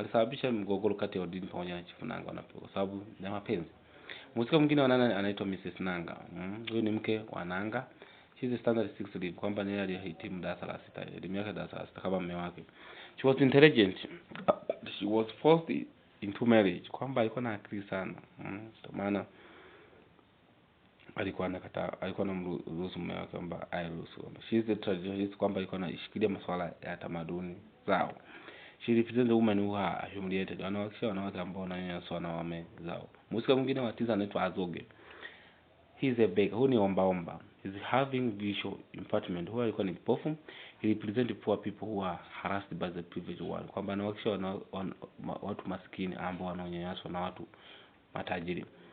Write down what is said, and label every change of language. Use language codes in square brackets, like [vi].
[sw] Alisababisha mgogoro kati ya Odili pamoja na Chief Nanga kwa sababu ya mapenzi. Mhusika mwingine wa nane anaitwa Mrs. Nanga. Huyu ni mke wa Nanga. [en] She's a standard 6 lead, [sw] kwamba ni aliyehitimu darasa la 6, elimu yake darasa la 6 kama mume wake. [en] She was intelligent. She was forced into marriage, [sw] kwamba alikuwa na akili sana. Kwa maana alikuwa anamruhusu mume wake kwamba airuhusu. [en] She's a traditionalist, [sw] kwamba alikuwa anashikilia masuala ya tamaduni zao. [en] She represents the women who are humiliated. [sw] Anawakilisha wanawake ambao wananyanyaswa na wame zao. Mhusika mwingine wa 9 anaitwa Azoge. [en] He is a beggar. [sw] Huyu ni ombaomba. [en] He is having visual impairment. [sw] Huyu alikuwa ni kipofu. [en] He represents poor people who are harassed by the privileged one, [sw] kwamba anawakilisha watu maskini ambao wananyanyaswa na watu matajiri.